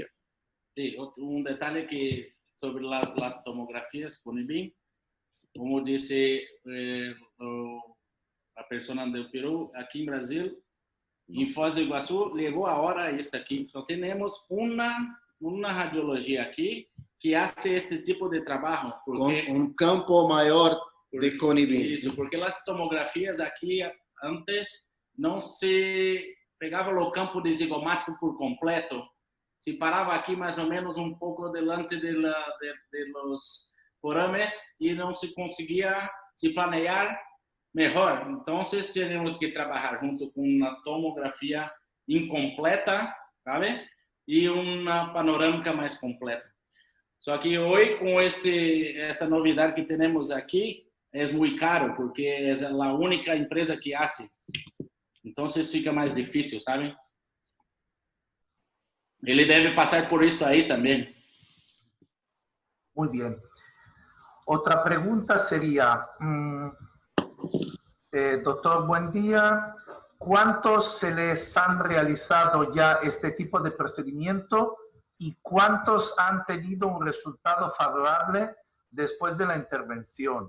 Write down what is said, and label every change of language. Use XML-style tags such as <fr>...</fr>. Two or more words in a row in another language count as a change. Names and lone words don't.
<es>Sí, un detalle que sobre las tomografías con BIM, como dice la persona del Perú, aquí en Brasil, en Foz do Iguaçu, llegó ahora y está aquí. Só tenemos una radiología aquí que hace este tipo de trabajo. Porque, con un campo mayor de Conibim. Eso, porque las tomografías aquí antes</es> <pt>não se pegava o campo de zigomático por completo, se parava aqui mais ou menos um pouco</pt> <es>delante de los forames</es> <pt>e não se conseguia se planear melhor. Então, tínhamos que trabalhar junto com uma tomografia incompleta, sabe? E uma panorâmica mais completa. Só que hoje, com essa novidade que temos aqui, é muito caro, porque é a única empresa que hace. Então, fica mais difícil, sabe? Ele deve passar por isso aí também.</pt> <es>Muy bien. Otra pregunta sería, doctor, buen día. ¿Cuántos se les han realizado ya este tipo de procedimiento ¿Y cuántos han tenido un resultado favorable después de la intervención?</es>